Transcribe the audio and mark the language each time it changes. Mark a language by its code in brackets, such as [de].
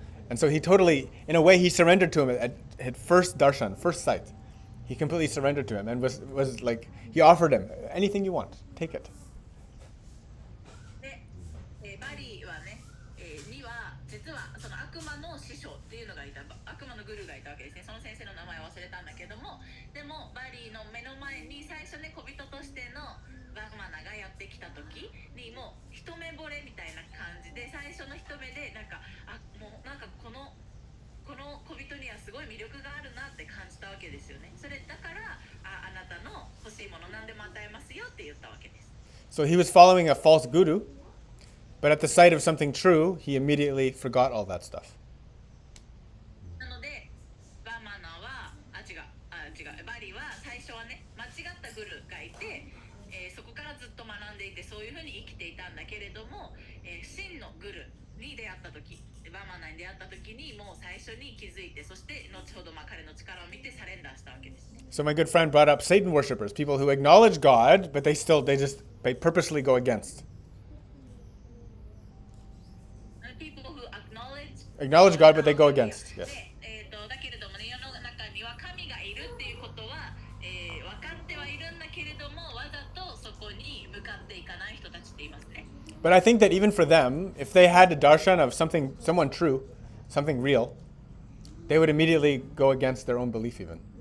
[en] And so he totally, in a way, he surrendered to him at first darshan, first sight. He completely surrendered to him and was like, he offered him, anything you want, take it. [ja] で、バリーはね、には実はその悪魔の師匠っていうのがいた、悪魔のグルーがいたわけですね。その先生の名前を忘れたんだけども、でもバリーの目の前に最初ね、小人としてのバマナがやってきた時にもう一目惚れみたいな感じで、最初の一目でなんかもうなんかこの小人にはすごい魅力があるなって感じたわけですよね。それだからあなたの欲しいもの何でも与えますよって言ったわけです。 [en] So he was following a false guru, but at the sight of something true, he immediately forgot all that stuff. [ja] なのでバマナは違うバリは最初はね間違ったグルがいて、そこからずっと学んでいてそういうふうに生きていたんだけれども、真のグルに出会った時バーマナに出会った時にもう最初に気づいて、そして後ほど彼の力を見てサレンダーしたわけです。 [en] So my good friend brought up Satan worshippers, people who acknowledge God, but they purposely go against. People who Acknowledge God, but they go against. Yes. [ja] だけれどもね、世の中には神がいるっていうことは、分かってはいるんだけれども、わざとそこに向かっていかない人たちっていますね。 [en] But I think that even for them, if they had a darshan of someone true, something real, they would immediately go against their own belief even.